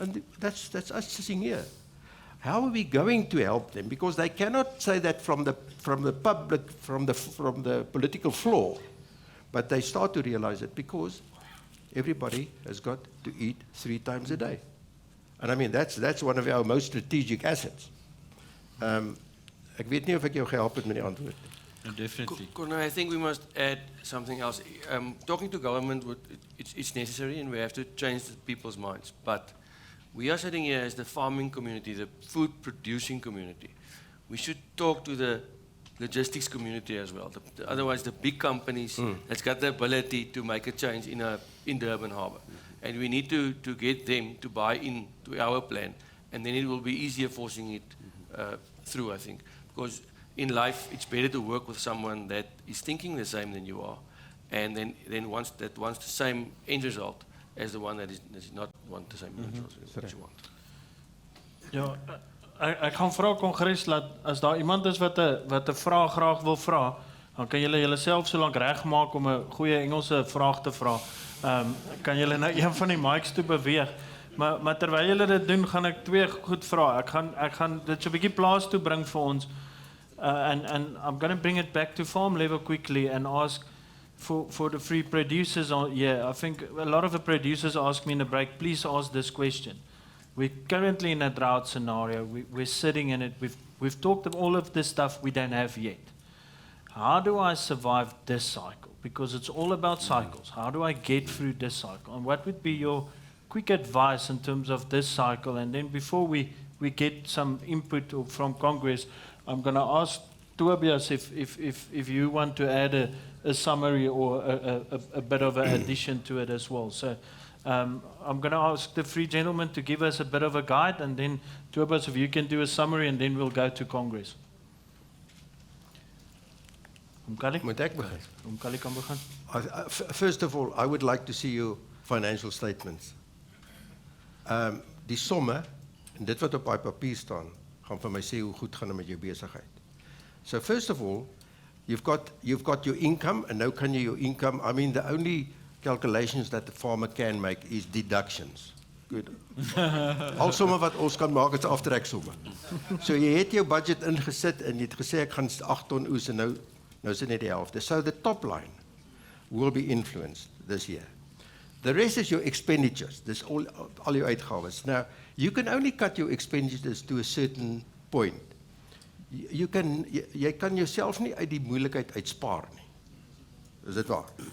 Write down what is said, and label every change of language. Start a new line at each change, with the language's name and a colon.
English: And that's us sitting here. How are we going to help them? Because they cannot say that from the public, from the political floor, but they start to realize it because everybody has got to eat 3 times a day. And I mean, that's one of our most strategic assets.
Afrikaans: Ek weet nie of ek jou gehelp het met die antwoord nie.
English: No, definitely. Corneille, I think we must add something else. Talking to government, it's necessary, and we have to change the people's minds. But we are sitting here as the farming community, the food-producing community. We should talk to the logistics community as well. Otherwise, the big companies that's got the ability to make a change in Durban Harbour. And we need to get them to buy in to our plan, and then it will be easier forcing it through, I think. Because in life, it's better to work with someone that is thinking the same than you are, and then wants the same end result as the one that does not want the same end result as you want.
Afrikaans: Ja, ek gaan vra Kongres dat as daar iemand is wat 'n vraag graag wil vra, dan kan julle julleself so lank regmaak om 'n goeie Engelse vraag te vra. Kan julle na een van die mics toe beweeg. Maar terwyl julle dit doen, gaan ek twee goed vra. Ek gaan dit so 'n bietjie plaas toe bring vir ons.
English: And I'm going to bring it back to farm level quickly and ask for the free producers. I think a lot of the producers ask me in the break, please ask this question. We're currently in a drought scenario. We're sitting in it. We've talked of all of this stuff we don't have yet. How do I survive this cycle? Because it's all about cycles. How do I get through this cycle? And what would be your quick advice in terms of this cycle? And then before we get some input from Congress, I'm going to ask Tobias if you want to add a summary or a bit of an addition to it as well. So I'm going to ask the three gentlemen to give us a bit of a guide, and then Tobias, if you can do a summary, and then we'll go to Congress.
Afrikaans: Moet ek begin? Kali kan begin.
English: First of all, I would like to see your financial statements.
Afrikaans: Die somme, en dit wat op die papier staan, gaan vir my sê hoe goed gaan dit met jou besigheid.
English: So first of all, you've got your income, and
Afrikaans: nou kan jy
English: your income, I mean the only calculations that the farmer can make is deductions. Good.
Afrikaans: Al somme wat ons kan maak is aftreksomme. So jy het jou budget ingesit en jy het gesê ek gaan 8 ton oes en nou is dit net die helfte.
English: So the top line will be influenced this year. The rest is your expenditures.
Afrikaans: Dis al jou uitgawes.
English: Now, you can only cut your expenditures to a certain point.
Afrikaans: Jy kan jouself nie uit die moeilikheid uitspaar nie. Is dit waar?